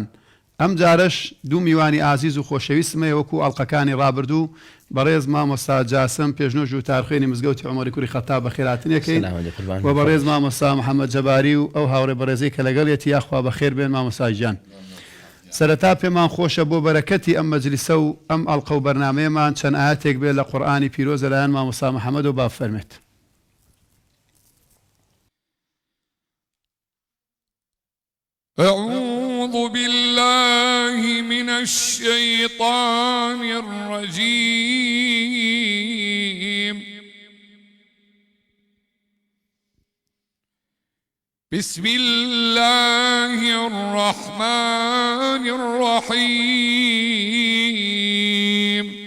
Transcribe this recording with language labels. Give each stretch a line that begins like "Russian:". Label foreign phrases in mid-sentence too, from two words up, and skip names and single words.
Central Kurdish: ئەم جارش دوو میوانی ئازیز و خۆشەویستمە وەکو ئەڵقەکانی ڕابردوو بەڕێز مامۆستا جاسم پێشنۆژ و تارخوێنی مزگەوتی عومەری کوڕی خەتاب بەخێرهاتنێکەین و بەڕێز مامۆستا محەممەد جەباری و ئەو هاوڕێ بەڕێزەی کە لەگەڵێتی یاخوا بەخێر بێن مامۆستا گیان. سەرەتا پێمان خۆشە بۆ بەرەکەتی ئەم مەجلیسە و ئەم ئەڵقە و بەرنامەیەمان چەند ئاەتێک بێت لە قورئانی پیرۆز لەلایەن مامۆستا محەممەد و بافەرمێت.
Arabic: أعوذ بالله من الشيطان الرجيم. بسم الله الرحمن الرحيم.